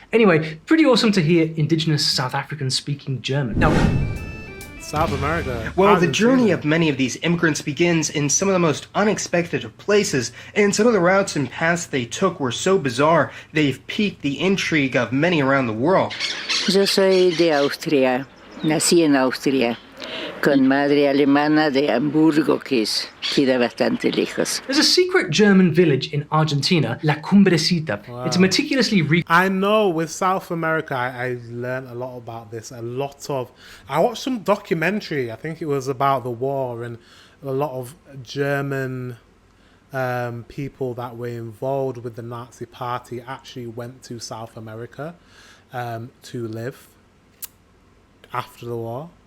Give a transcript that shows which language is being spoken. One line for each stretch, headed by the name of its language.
English: Anyway, pretty awesome to hear indigenous South Africans speaking German. Now, South America. Well, the journey of many of these immigrants begins in some of the most unexpected of places, and some of the routes and paths they took were so bizarre, they've piqued the intrigue of many around the world.
Spanish: Yo soy de Austria. Nací en Austria. Con madre alemana de Hamburgo, que queda bastante lejos.
English: There's a secret German village in Argentina, La Cumbrecita. Wow. It's meticulously I know with South America, I learned a lot about this. I watched some documentary, I think it was about the war, and a lot of German people that were involved with the Nazi party actually went to South America to live after the war.